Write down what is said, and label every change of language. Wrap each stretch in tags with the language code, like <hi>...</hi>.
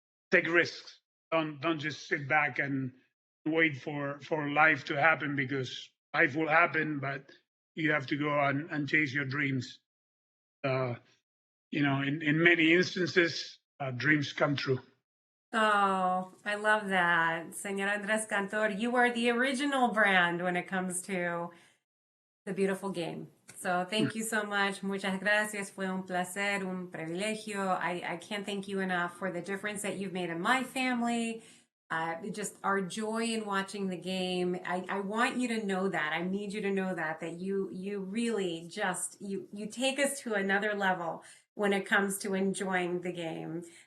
<en>Take risks. Don't just sit back and wait for life to happen, because life will happen, but you have to go and chase your dreams. In many instances, dreams come true. Oh, I love that. Señor Andrés Cantor, you are the original brand when it comes to the beautiful game. So thank you so much.</en> <es>Muchas gracias. Fue un placer, un privilegio.</es> <en>I can't thank you enough for the difference that you've made in my family. Just our joy in watching the game. I want you to know that. I need you to know that you really just, you take us to another level when it comes to enjoying the game.</en>